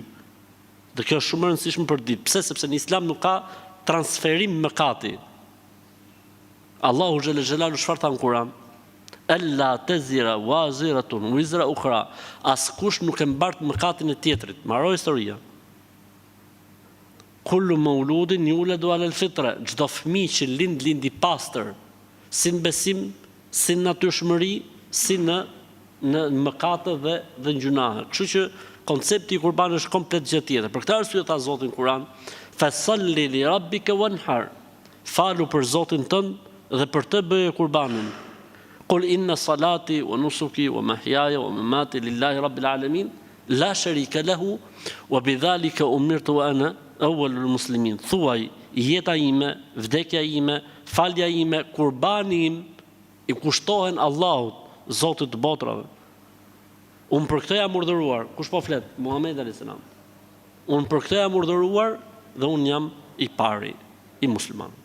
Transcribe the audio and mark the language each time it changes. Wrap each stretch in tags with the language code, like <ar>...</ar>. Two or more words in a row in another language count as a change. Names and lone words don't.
<sq>Dhe kjo është shumë e rëndësishme për ditë. Pse? Sepse në Islam nuk ka transferim mëkati. Allahu</sq> <ar>جل جلاله</ar> <sq>çfarë tha në Kur'an?</sq> <ar>ألا تزر وازرة وزر أخرى.</ar> <sq>Askush nuk e mbart mëkatin e tjetrit. Mbaroj historia.</sq> <ar>كل مولود يولد على الفطرة.</ar> <sq>Çdo fëmijë që lind i pastër, si në besim, si në natyrshmëri, si në mëkate dhe në gjunahe. Kështu që koncepti i kurbanit është komplet gjë tjetër. Për këtë arsye tha Zoti në Kur'an,</sq> <ar>فصل لربك وانحر.</ar> <sq>Falu për Zotin tënd dhe për të bëje kurbanin.</sq> <ar>قل إن صلاتي ونسكي ومحياي ومماتي لله رب العالمين لا شريك له وبذلك أمرت وأنا أول المسلمين.</ar> <sq>Thuaj, jeta ime, vdekja ime, falja ime, kurbani im i kushtohen Allahut, Zotit të botrave. Unë për këtë jam urdhëruar, kush po flet? Muhamedi</sq> <ar>عليه السلام.</ar> <sq>Unë për këtë jam urdhëruar dhe unë jam i pari i muslimanëve.</sq>